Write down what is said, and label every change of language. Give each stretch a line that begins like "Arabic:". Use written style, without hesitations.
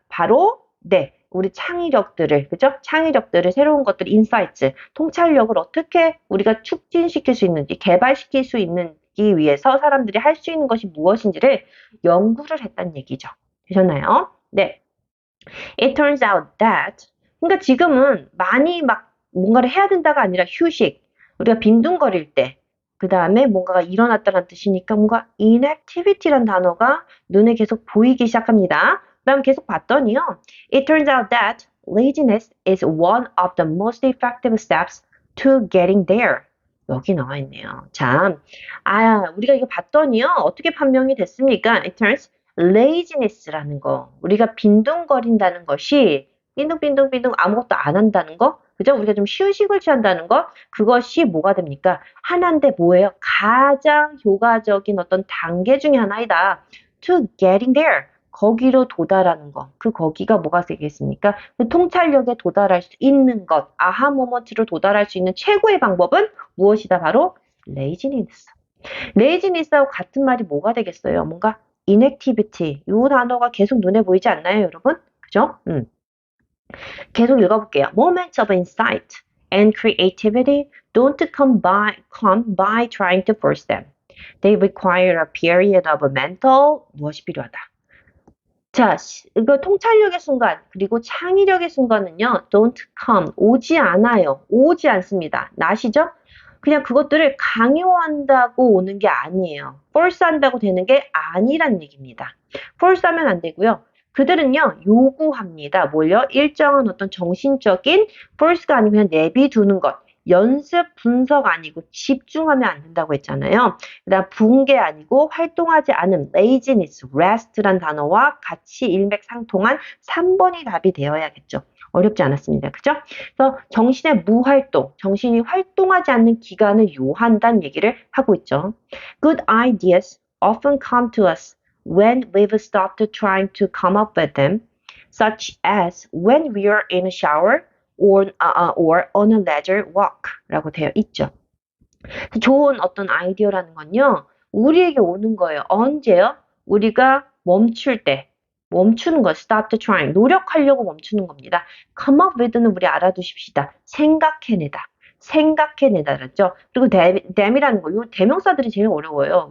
Korean: 바로, 우리 창의력들을, 그죠? 창의력들을, 새로운 것들, 인사이트, 통찰력을 어떻게 우리가 촉진시킬 수 있는지, 개발시킬 수 있는지 위해서 사람들이 할 수 있는 것이 무엇인지를 연구를 했다는 얘기죠. 되셨나요? 네. It turns out that 그러니까 지금은 많이 뭔가를 해야 된다가 아니라 휴식, 우리가 빈둥거릴 때, 그 다음에 뭔가가 일어났다는 뜻이니까 뭔가 inactivity라는 단어가 눈에 계속 보이기 시작합니다. 그 다음 계속 봤더니요.
English: It turns out that laziness is one of the most effective steps to getting there.
Korean: 여기 나와 있네요. 자, 우리가 이거 봤더니요. 어떻게 판명이 됐습니까? It turns laziness라는 거. 우리가 빈둥거린다는 것이 빈둥빈둥빈둥 아무것도 안 한다는 거. 그죠? 우리가 좀 휴식을 취한다는 거. 그것이 뭐가 됩니까? 하나인데 뭐예요? 가장 효과적인 어떤 단계 중에 하나이다. To getting there. 거기로 도달하는 것. 그 거기가 뭐가 되겠습니까? 그 통찰력에 도달할 수 있는 것. 아하 모먼트로 도달할 수 있는 최고의 방법은 무엇이다? 바로 laziness. laziness하고 같은 말이 뭐가 되겠어요? 뭔가 inactivity. 이 단어가 계속 눈에 보이지 않나요, 여러분? 그죠? 계속 읽어볼게요.
English: Moments of insight and creativity don't come by trying to force them. They require a period of mental 무엇이 필요하다.
Korean: 자, 이거 통찰력의 순간, 그리고 창의력의 순간은요, don't come, 오지 않아요. 오지 않습니다. 나시죠? 그냥 그것들을 강요한다고 오는 게 아니에요. force 한다고 되는 게 아니란 얘기입니다. force 하면 안 되고요. 그들은요, 요구합니다. 뭘요? 일정한 어떤 정신적인 force가 아니면 내비두는 것. 연습, 분석 아니고 집중하면 안 된다고 했잖아요. 그다음 붕괴 아니고 활동하지 않은 laziness, rest란 단어와 같이 일맥상통한 3번이 답이 되어야겠죠. 어렵지 않았습니다. 그죠? 그래서 정신의 무활동, 정신이 활동하지 않는 기간을 요한다는 얘기를 하고 있죠.
English: Good ideas often come to us when we've stopped trying to come up with them, such as when we are in a shower or on a leisure walk 라고 되어 있죠.
Korean: 좋은 어떤 아이디어라는 건요, 우리에게 오는 거예요. 언제요? 우리가 멈출 때. 멈추는 거, stop trying. 노력하려고 멈추는 겁니다. come up with 는 우리 알아두십시다. 생각해내다. 생각해내다랬죠. 그리고 dam이라는 거, 이 대명사들이 제일 어려워요.